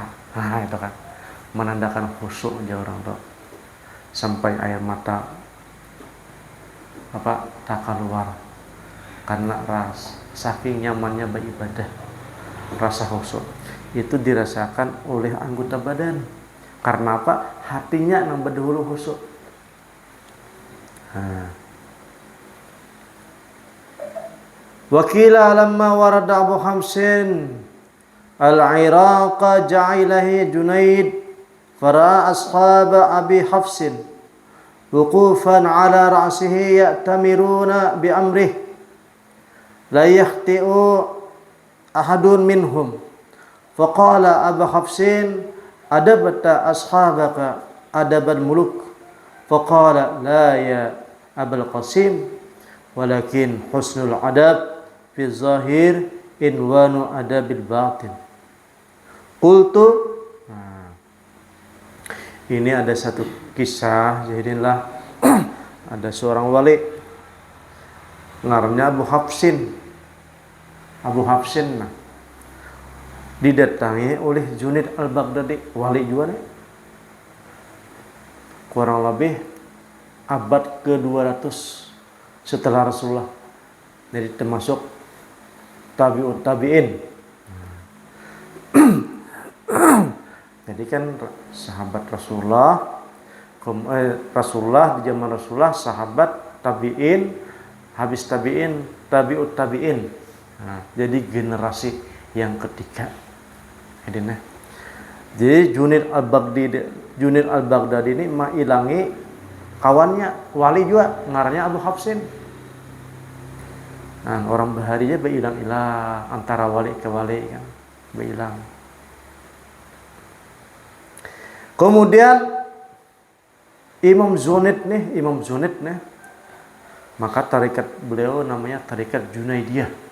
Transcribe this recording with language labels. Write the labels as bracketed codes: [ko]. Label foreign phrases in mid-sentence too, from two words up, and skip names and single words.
[id] Nah, itu kan menandakan khusyuk aja orang tuh, sampai air mata tak keluar karena saking nyamannya beribadah. Rasa khusyuk itu dirasakan oleh anggota badan. Karena apa? Hatinya yang berdahulu khusyuk. [ar] وقيل لما ورد أبو حفص العراق جاء إليه الجنيد فرأى أصحاب أبي حفص وقوفا على رأسه يأتمرون بأمره لا يخطئ أحد منهم فقال أبو حفص أدبت أصحابك أدب الملوك فقال لا يا أبا القاسم ولكن حسن الأدب في الظاهر عنوان أدب الباطن. [id] Qultu, ini ada satu kisah, jadilah ada seorang wali ngarannya Abu Hafsin didatangi oleh Junaid al-Baghdadi, wali juga nih. Kurang lebih abad ke-200 setelah Rasulullah. Jadi termasuk tabi'in. Jadi kan sahabat Rasulullah, Rasulullah di zaman Rasulullah, sahabat, tabi'in, habis tabi'in, tabi'ut tabi'in. Jadi generasi yang ketiga. [bjn] Jadi Junaid al-Baghdadi ini ilangi kawannya wali juga ngarannya Abu Hafsin. Nah, orang baharinya berilang-ilang antara wali ke wali kan, berilang. [id] Kemudian Imam Zunid nih, maka tarikat beliau namanya tarikat Junaidiyah.